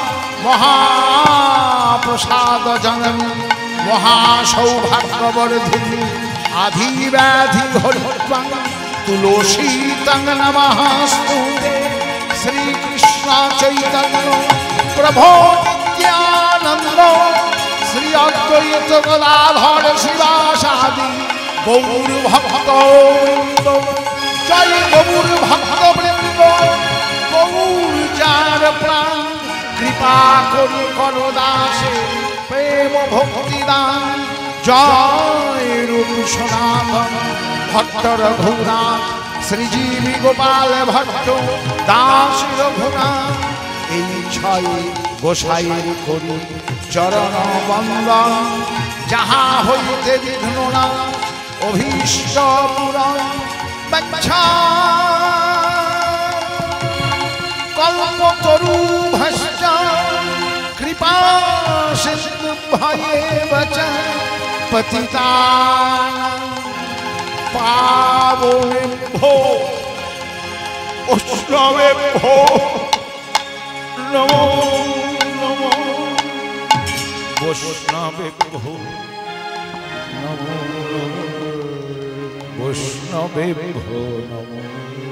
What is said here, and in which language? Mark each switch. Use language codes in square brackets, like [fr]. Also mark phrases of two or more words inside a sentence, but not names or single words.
[sa] महाप्रसाद जननी महासौभाग्यवर्धिनी आधिव्याधि हरित्वं तुलसी तं नमस्तुते श्री कृष्ण चैतन्य प्रभो नित्यानंद श्री अद्वैत गदाधर शिवासादि गौर भक्त वृंद जय गौर भक्त वृंद गौर चार प्राण [bn] কৃপা করি করো দাসে প্রেম ভক্তি দান জয় রূপ সনাতন ভট্ট রঘুনাথ শ্রীজীবী গোপাল ভট্ট দাস রঘুনাথ এই ছয় গোসাইয়ের করি চরণ বন্দন যাহা হইতে বিঘ্ন না অভীষ্ট পূরণ বাঞ্ছা [sa] কল্পতরু ভস্য কৃপা সিন্ধু ভয়েব চ পতিতানাং পাবনেভ্যো বৈষ্ণবেভ্যো নমো নমো বৈষ্ণবেভ্যো নমো বৈষ্ণবেভ্যো নমো।